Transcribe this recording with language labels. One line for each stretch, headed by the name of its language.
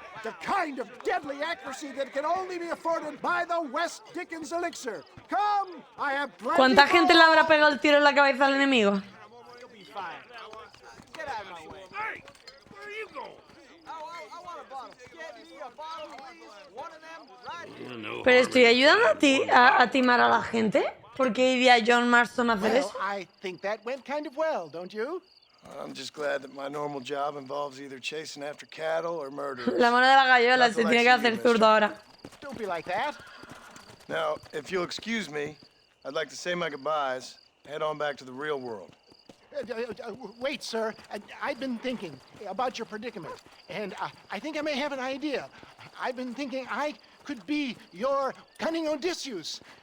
English: The kind of deadly accuracy that can only be afforded by the West Dickens elixir. Come, I have plenty.
Spanish: ¿Cuánta gente le habrá pegado el tiro en la cabeza al enemigo?
English: Get out of my way. Hey! Where are you going? I want a bottle. Get me a bottle, please. One of them right here.
Spanish: Pero estoy ayudando a ti a timar a la gente. ¿Por qué iría John Marston a hacer
English: Well,
Spanish: eso?
English: I think that went kind of well, don't you? I'm just glad that my normal job involves either chasing after cattle or murder.
Spanish: La mano de la gallola se tiene que hacer zurdo ahora.
English: Don't be like that. Now, if you'll excuse me, I'd like to say my goodbyes, head on back to the real world. Wait, sir. I've been thinking about your predicament, and I think I may have an idea. I've been thinking I could be your cunning Odysseus.